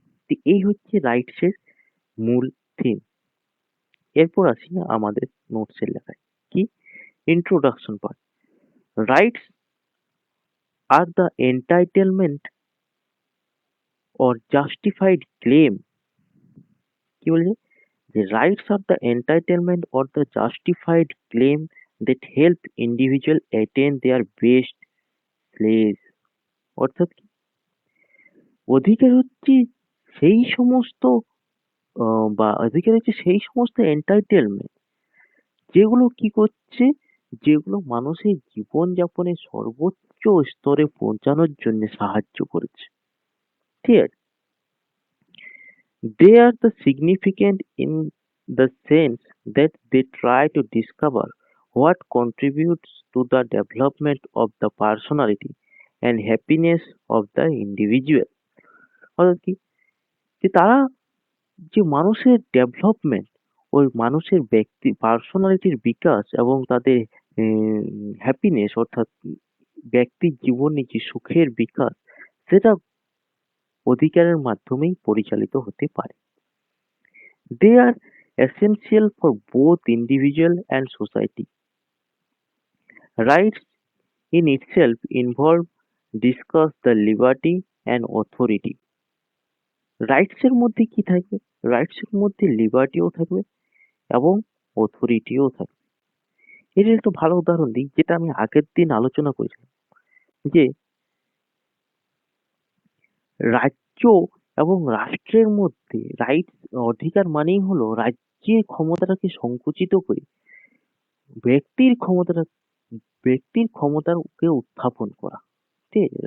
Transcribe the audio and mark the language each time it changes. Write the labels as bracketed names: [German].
[Bangla] তো এই হচ্ছে রাইটস এর মূল থিম। এরপর আসি আমাদের নোটস এর লেখায়। কি? Introduction part. [English] rights are the entitlement or justified claim, [Bangla] কি বলেছে? [English] The rights are the entitlement or the justified claim that help individual attain their best place. [Bangla] অর্থাৎ কি? অধিকার হচ্ছে সেই সমস্ত বা অধিকার হচ্ছে সেই সমস্ত entitlement যেগুলো কি করছে, যেগুলো মানুষের জীবনযাপনের সর্বোচ্চ স্তরে পৌঁছানোর জন্য সাহায্য করেছে। ঠিক আছে? [English] They are the significant in the sense that they try to discover what contributes to the development of the personality and happiness of the individual. [Bangla] অর্থাৎ কি? যে তারা যে মানুষের ডেভেলপমেন্ট, ওই মানুষের পার্সোনালিটির বিকাশ এবং তাদের হ্যাপিনেস অর্থাৎ ব্যক্তির জীবনে যে সুখের বিকাশ, সেটা অধিকারের মাধ্যমেই পরিচালিত হতে পারে। [English] They are essential for both individual and society. Rights in itself involve discuss the liberty and authority. [Bangla] Rights এর মধ্যে কি থাকবে? রাইটস এর মধ্যে লিবার্টিও থাকবে এবং অথরিটিও থাকবে। এর একটা ভালো উদাহরণ দিই, যেটা আমি আগের দিন আলোচনা করেছিলাম, যে রাজ্য এবং রাষ্ট্রের মধ্যে রাইটস অধিকার মানেই হলো রাজ্যের ক্ষমতাটাকে সংকুচিত করে ব্যক্তির ক্ষমতাটা ব্যক্তির ক্ষমতাকে উত্থাপন করা। ঠিক আছে?